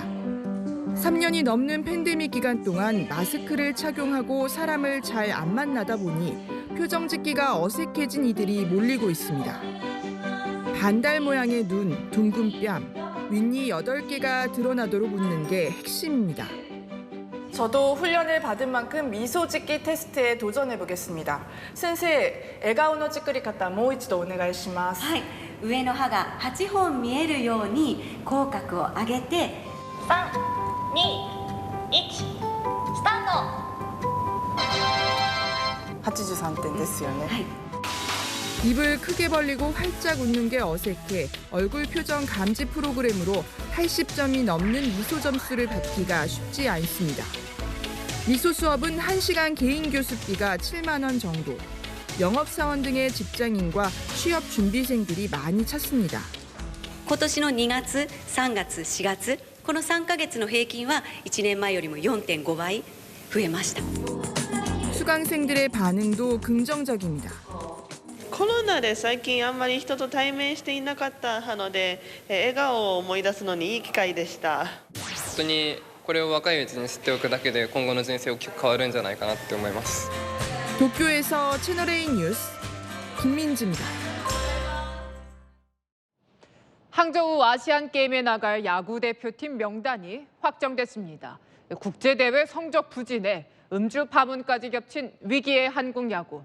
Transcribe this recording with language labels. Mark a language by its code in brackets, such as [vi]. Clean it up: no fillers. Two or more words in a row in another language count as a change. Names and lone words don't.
[ko] 3년이 넘는 팬데믹 기간 동안 마스크를 착용하고 사람을 잘 안 만나다 보니 표정 짓기가 어색해진 이들이 몰리고 있습니다. 반달 모양의 눈, 둥근 뺨, 윗니 8개가 드러나도록 웃는 게 핵심입니다. 저도 훈련을 받은 만큼 미소 짓기 테스트에 도전해 보겠습니다. [ja] 先生、笑顔の作り方もう一度お願いします。上の歯が8本見えるように口角を上げて3、2、1、スタート。 83点ですよね。 [ko] 입을 크게 벌리고 활짝 웃는 게 어색해 얼굴 표정 감지 프로그램으로 80점이 넘는 미소 점수를 받기가 쉽지 않습니다. 미소 수업은 1시간 개인 교습비가 7만 원 정도. 영업사원 등의 직장인과 취업 준비생들이 많이 찾습니다. [ja] 今年の2月、3月、4月、この3ヶ月の平均は1年前よりも 4.5倍増えました。 [ko] 수강생들의 반응도 긍정적입니다. [ja] コロナで最近あんまり人と対面していなかったので、笑顔を思い出すのにいい機会でした。本当にこれを若いうちに知っておくだけで今後の人生大きく変わるんじゃないかなって思います。 [ko] 도쿄에서 채널A 뉴스 김민지입니다. 항저우 아시안게임에 나갈 야구 대표팀 명단이 확정됐습니다. 국제대회 성적 부진에 음주 파문까지 겹친 위기의 한국 야구.